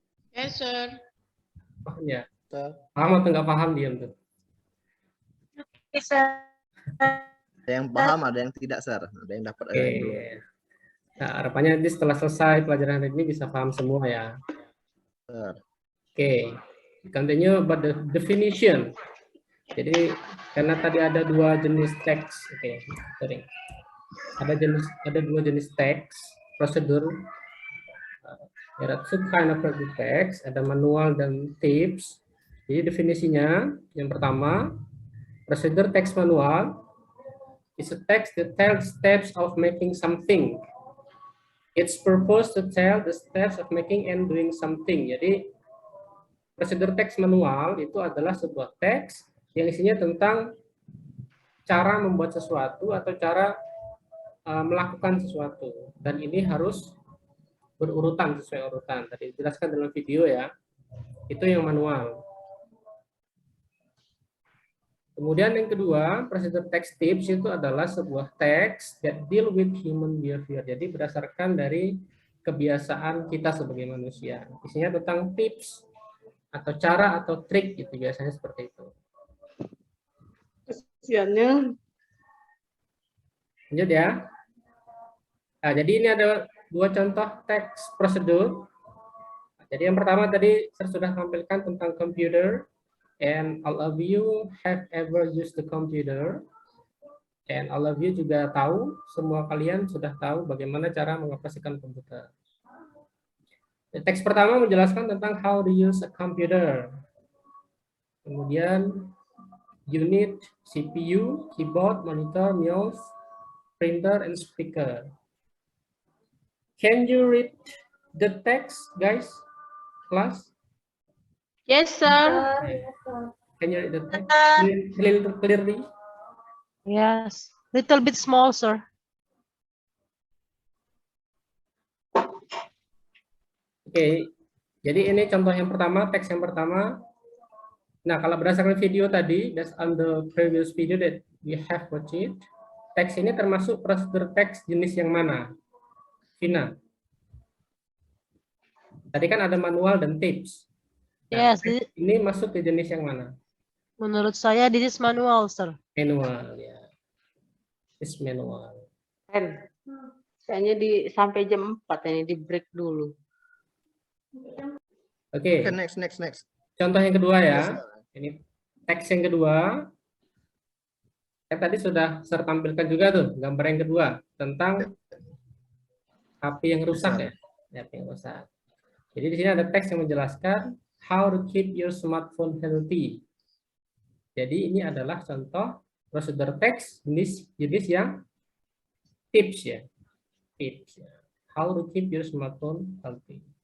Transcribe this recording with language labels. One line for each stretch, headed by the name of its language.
English: Yes, sir.
Indonesian: Paham ya? Paham atau nggak paham diam tuh?
English: Yes, sir.
Indonesian: Ada yang paham, ada yang tidak, sir. Ada yang dapat, ada yang belum. Nah, harapannya nanti setelah selesai pelajaran hari ini bisa paham semua ya.
English: Sir. Oke, continue about the definition.
Indonesian: Jadi karena tadi ada dua jenis teks, sorry. Ada dua jenis teks prosedur.
English: There are two kind of prosedur text,
Indonesian: ada manual dan tips. Jadi definisinya yang pertama,
English: prosedur text manual is a text that tells steps of making something. It's purpose to tell the steps of making and doing something.
Indonesian: Jadi prosedur teks manual itu adalah sebuah teks yang isinya tentang cara membuat sesuatu atau cara melakukan sesuatu, dan ini harus berurutan sesuai urutan. Tadi dijelaskan dalam video ya, itu yang manual. Kemudian yang kedua, prosedur text tips itu adalah sebuah teks
English: that deal with human behavior.
Indonesian: Jadi berdasarkan dari kebiasaan kita sebagai manusia. Isinya tentang tips atau cara atau trik gitu, biasanya seperti itu. Kesiannya. Lanjut ya. Nah, jadi ini ada dua contoh teks prosedur. Jadi yang pertama tadi saya sudah tampilkan tentang computer.
English: And all of you have ever used the computer. And all of you
Indonesian: juga tahu, semua kalian sudah tahu bagaimana cara mengoperasikan komputer. Teks pertama menjelaskan tentang
English: how to use a computer.
Indonesian: kemudian
English: unit, CPU, keyboard, monitor, mouse, printer, and speaker. Can you read the text, guys? Class? Yes, sir. Yes, sir. Can you read the text clearly? Yes, little bit small, sir.
Indonesian: Oke, jadi ini contoh yang pertama, teks yang pertama. Nah, kalau berdasarkan video tadi,
English: that's on the previous video that we have watched it,
Indonesian: teks ini termasuk prosedur teks jenis yang mana? Vina. Tadi kan ada manual dan tips. Nah,
English: Yes,
Indonesian: ini masuk ke jenis yang mana? menurut saya
English: this is manual, sir. Manual, ya. This manual.
Indonesian: Kayaknya sampai jam 4 ini di break dulu. Oke.
English: Okay, next.
Indonesian: Contoh yang kedua ya.
English: Yes, sir.
Indonesian: Ini teks yang kedua. Kan tadi sudah saya tampilkan juga tuh gambar yang kedua tentang HP yang rusak ya. HP yang rusak. Jadi di sini ada teks yang menjelaskan
English: how to keep your smartphone healthy.
Indonesian: Jadi ini adalah contoh prosedur teks jenis yang tips ya. Tips ya.
English: How to keep your smartphone healthy.